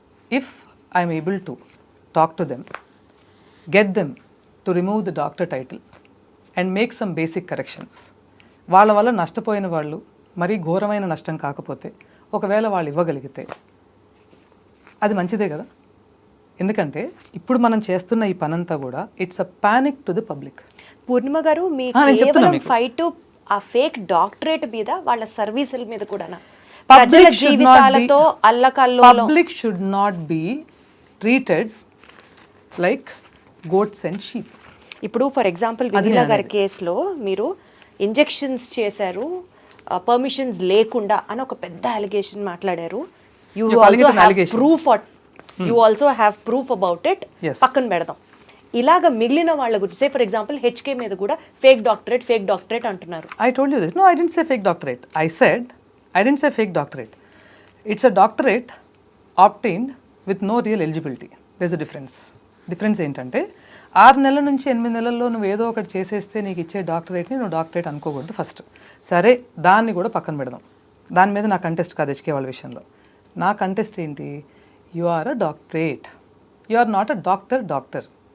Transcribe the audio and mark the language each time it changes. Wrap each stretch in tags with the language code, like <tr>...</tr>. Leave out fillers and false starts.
<en>If I'm able to talk to them, get them to remove the doctor title and make some basic corrections.</en> <te>వాళ్ళ వల్ల నష్టపోయిన వాళ్ళు మరీ ఘోరమైన నష్టం కాకపోతే ఒకవేళ వాళ్ళు ఇవ్వగలిగితే అది మంచిదే కదా. ఎందుకంటే ఇప్పుడు మనం చేస్తున్న ఈ పనంతా కూడా</te> <en>It's a panic to the public.</en> <te>పూర్ణిమ గారు, మీ ఫైట్ ఆ ఫేక్ డాక్టరేట్ మీద, వాళ్ళ సర్వీసుల మీద కూడా ప్రజల జీవితాలతో అల్లకల్లోలం.</te> <en>Public should not be treated like goats and sheep.</en> <te>ఇప్పుడు ఫర్ ఎగ్జాంపుల్ వినీలా గారి కేసులో మీరు ఇంజెక్షన్స్ చేశారు పర్మిషన్స్ లేకుండా అని ఒక పెద్ద అలిగేషన్ మాట్లాడారు.</te> <en>You You're calling it also an have allegation. Proof you also have proof about it Yes.</en> <te>పక్కన పెడదాం. ఇలాగ మిగిలిన వాళ్ళ గురించి సే ఫర్ ఎగ్జాంపుల్ హెచ్కే మీద కూడా ఫేక్ డాక్టరేట్ అంటున్నారు.</te> <en>I told you this. No, I didn't say fake doctorate. I didn't say fake doctorate. It's a doctorate obtained with no real eligibility. There's a difference.</en> <te>Difference ఏంటంటే 6 నెలల నుంచి 8 నెలల్లో నువ్వు ఏదో ఒకటి చేసేస్తే నీకు ఇచ్చే డాక్టరేట్ని నువ్వు డాక్టరేట్ అనుకోకూడదు ఫస్ట్. సరే దాన్ని కూడా పక్కన పెడదాం. దాని మీద నా కంటెస్ట్ కాదు హెచ్కే వాళ్ళ విషయంలో. నా కంటెస్ట్ ఏంటి?</te> <en>You are a doctorate, you are not a doctor.</en>